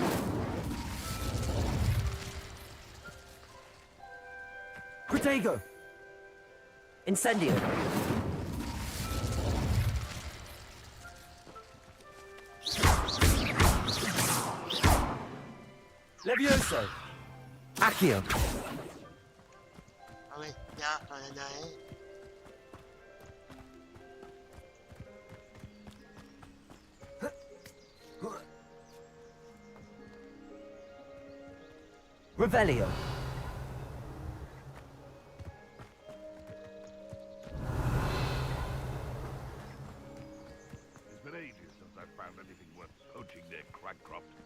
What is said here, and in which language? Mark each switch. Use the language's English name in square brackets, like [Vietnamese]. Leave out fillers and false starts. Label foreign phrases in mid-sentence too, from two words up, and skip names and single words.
[Latin] Protego. Incendio. Levioso. Accio. [Vietnamese] Ôi, dạ, ở đây [Latin] Revelio. [English] It's been ages since I found anything worth poaching near Cragcroft.